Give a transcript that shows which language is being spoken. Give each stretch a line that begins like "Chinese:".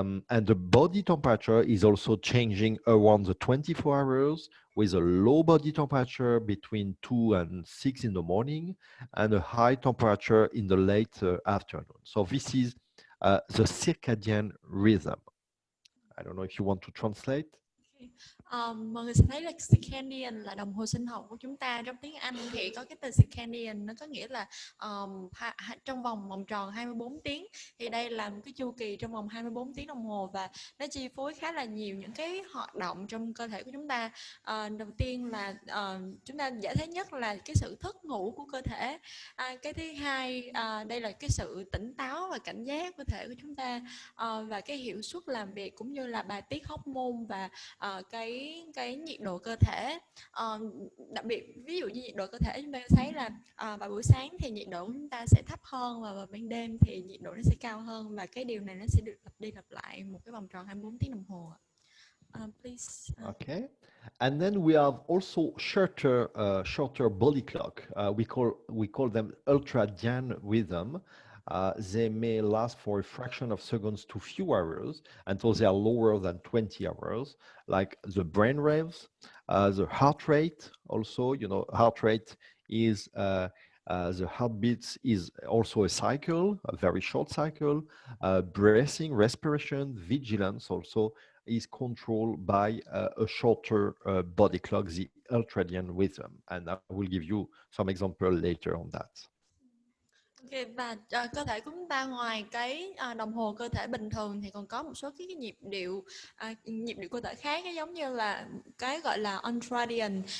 English: And the body temperature is also changing around the 24 hours with a low body temperature between 2 and 6 in the morning and a high temperature in the late afternoon. So this is the circadian rhythm. I don't know if you want to translate.
Vietnamese: Mọi người sẽ thấy là circadian là đồng hồ sinh học của chúng ta. Trong tiếng Anh thì có cái từ circadian, nó có nghĩa là trong vòng tròn 24 tiếng. Thì đây là một cái chu kỳ trong vòng 24 tiếng đồng hồ và nó chi phối khá là nhiều những cái hoạt động trong cơ thể của chúng ta. Đầu tiên là chúng ta dễ thấy nhất là cái sự thức ngủ của cơ thể. Cái thứ hai, đây là cái sự tỉnh táo và cảnh giác cơ thể của chúng ta, và cái hiệu suất làm việc cũng như là bài tiết hormone và cái nhiệt độ cơ thể. Đặc biệt ví dụ như nhiệt độ cơ thể chúng ta thấy là vào buổi sáng thì nhiệt độ của chúng ta sẽ thấp hơn và vào ban đêm thì nhiệt độ nó sẽ cao hơn, và cái điều này nó sẽ được lặp đi lặp lại một cái vòng tròn 24 tiếng đồng hồ.
English: Please. Okay, and then we have also shorter body clock. We call them ultradian rhythm. They may last for a fraction of seconds to few hours until they are lower than 20 hours, like the brain waves, the heart rate. Also, you know, heart rate is the heartbeats is also a cycle, a very short cycle. Breathing, respiration, vigilance also is controlled by a shorter body clock, the ultradian rhythm. And I will give you some example later on that.
Vietnamese: Okay, và cơ thể của chúng ta ngoài cái đồng hồ cơ thể bình thường thì còn có một số cái nhịp điệu cơ thể khác, cái giống như là cái gọi là ultradian.